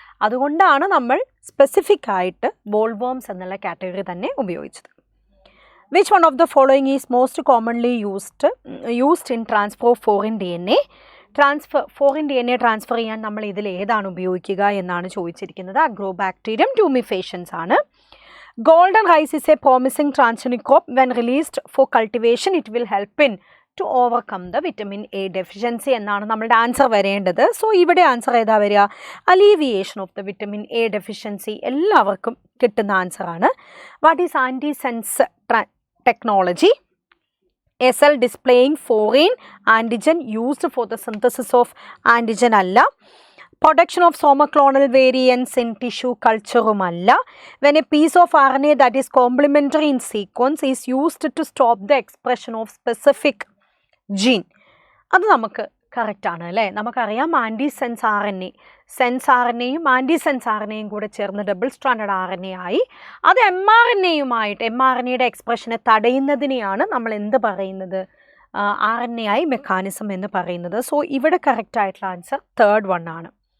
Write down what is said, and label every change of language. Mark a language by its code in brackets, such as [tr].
[ml] അതുകൊണ്ടാണ് നമ്മൾ സ്പെസിഫിക് ആയിട്ട് ബോൾവോംസ് എന്നുള്ള കാറ്റഗറി തന്നെ ഉപയോഗിച്ചത്. [en] Which one of the following is most commonly used in transfer of foreign DNA? [ml] Foreign DNA transfer ചെയ്യാൻ നമ്മൾ ഇതിൽ ഏതാണ് ഉപയോഗിക്കുക എന്നാണ് ചോദിച്ചിരിക്കുന്നത്. അഗ്രോബാക്ടീരിയം ട്യൂമിഫേഷൻസ് ആണ്. [en] Golden rice is a promising transgenic crop. When released for cultivation, it will help in to overcome the vitamin A deficiency [ml] എന്നാണ് നമ്മുടെ ആൻസർ വരേണ്ടത്. സോ ഇവിടെ ആൻസർ ഏതാ വരിക? [en] alleviation of the vitamin A deficiency [ml] എല്ലാവർക്കും കിട്ടുന്ന ആൻസറാണ്. [en] What is antisense technology? A cell displaying foreign antigen used for the synthesis of antigen [ml] അല്ല. [en] Production of somoclonal variants in tissue culture-umalla. When a piece of RNA that is complementary in sequence is used to stop the expression of specific gene. [ml] അത് നമുക്ക് കറക്റ്റാണ് അല്ലേ. നമുക്കറിയാം ആൻറ്റിസെൻസ് RNA, sense RNAയും ആൻറ്റിസെൻസ് RNAയും കൂടെ ചേർന്ന് double stranded RNA ആയി. അത് mRNAയുമായിട്ട് mRNAയുടെ എക്സ്പ്രഷനെ തടയുന്നതിനെയാണ് നമ്മൾ എന്ത് പറയുന്നത്? RNAi മെക്കാനിസം എന്ന് പറയുന്നത്. സോ ഇവിടെ കറക്റ്റായിട്ടുള്ള ആൻസർ തേർഡ് വൺ ആണ്.